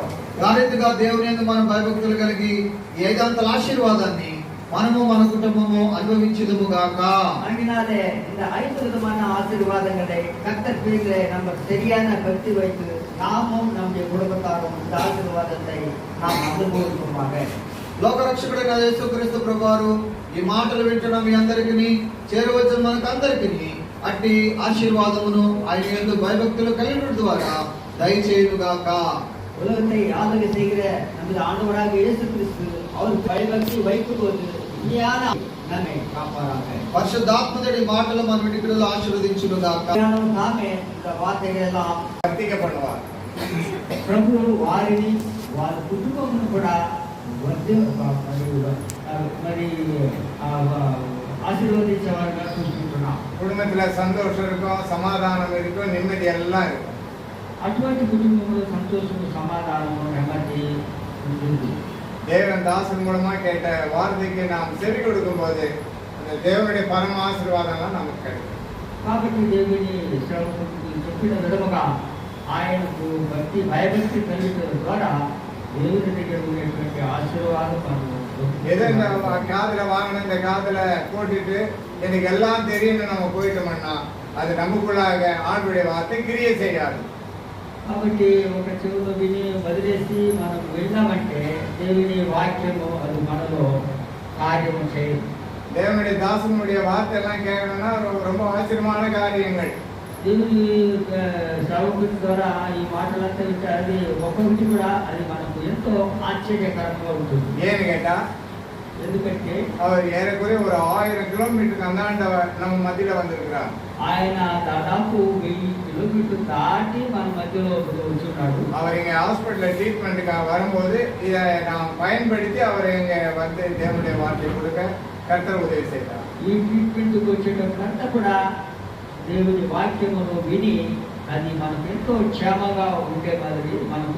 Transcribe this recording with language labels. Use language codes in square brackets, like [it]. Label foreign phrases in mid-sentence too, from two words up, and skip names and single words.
[te] ఆ రీతిగా దేవుని యందు మనం భయభక్తులు కలిగి ఏదంతల ఆశీర్వాదాన్ని మనము మన కుటుంబము అనుభవించుదుము గాక. [ta] ஆகினாலே இந்த 5 விதமான ஆசீர்வாதங்களை கர்த்தர் பேரிலே நம்ம சரியான பக்தி வைத்து நாமும் நம்முடைய குடும்பத்தாரும் இந்த ஆசீர்வாதத்தை நாம் அனுபவிப்போமாக. [te] లోకరక్షకుడైన యేసుక్రీస్తు ప్రభువారు ఈ మాటలు వింటున్న మీ అందరికీ చేరవచ్చిన మనకందరికీ అట్టి ఆశీర్వాదమును ఆయన యందు భయభక్తులు కలిగిన ద్వారా దయచేయుగాక. [ta] உலகத்தை ஆளுகை செய்கிற நமது ஆண்டவராக இயேசு கிறிஸ்து அவர் பயபக்தி வைக்கும்போது உண்மையான நம்மை காப்பாராக. [te] పరిశుద్ధాత్మడి మాటలు మన వినికిడిలో ఆశీర్వదించుగాక. [ta] நாமே இந்த வார்த்தைகள் எல்லாம் [te] వర్తింపబడవాలి. ప్రభు వారిని వారి కుటుంబం కూడా మరి ஆசீர்வதிச்சவர்களா చూస్తున్నాం. [ta] குடும்பத்துல சந்தோஷம் இருக்கும், சமாதானம் இருக்கும், நிம்மதி எல்லாம் இருக்கும். [te] అటువంటి కుటుంబంలో సంతోషము, సమాధానము, నెమ్మది ఉంటుంది. [ta] தேவன் தாசன் மூலமா கேட்ட வார்த்தைக்கு நாம் செவி கொடுக்கும் போது அந்த தேவனுடைய பரம ஆசீர்வாதம்லாம் நமக்கு கிடைக்கும். [te] కాబట్టి దేవుని సేవకుడు చెప్పిన విధముగా ఆయనకు భక్తి భయభక్తి కలిగిన ద్వారా దేవుని దగ్గర ఉండేటువంటి ఆశీర్వాదం [ta] எதை இந்த காதுல வாங்கின இந்த காதுல போட்டுட்டு எனக்கு எல்லாம் தெரியும்னு நம்ம போயிட்டோம்னா அது நமக்குள்ளாக ஆண்டுடைய வார்த்தை கிரியை செய்யாது. [te] కాబట్టి ఒక చెవులో విని వదిలేసి మనం వెళ్ళామంటే దేవుని వాక్యము అది మనలో కార్యము చేయదు. [ta] தேவனுடைய தாசனுடைய வார்த்தை எல்லாம் கேட்கணும்னா ரொம்ப ஆச்சரியமான காரியங்கள். [te] దేవుని సేవకుడి ద్వారా ఈ మాటలంతా వింటే అది ఒక్కొక్కటి కూడా అది మనకు ఎంతో ఆశ్చర్యకరంగా ఉంటుంది. [ta] ஏன்னு கேட்டா [te] ఎందుకంటే [ta] அவர் ஏறக்குறைய ஒரு 1000 கிலோமீட்டருக்கு அந்தாண்ட நம்ம மத்தியில வந்திருக்கிறார். [te] ఆయన దాదాపు 1000 కిలోమీటర్లు దాటి మన మధ్యలో వచ్చున్నాడు. [ta] அவர் இங்க ஹாஸ்பிட்டல்ல ட்ரீட்மெண்ட்டுக்காக வரும்போது இதை நாம் பயன்படுத்தி அவர் இங்க வந்து தேவனுடைய வார்த்தை கொடுக்க கர்த்தர் உதவி செய்தார். [te] ఈ ట్రీట్మెంట్కి వచ్చేటప్పుడంతా కూడా దేవుని వాక్యమును విని అది మనకు ఎంతో క్షేమంగా ఉండే మాదిరి మనకు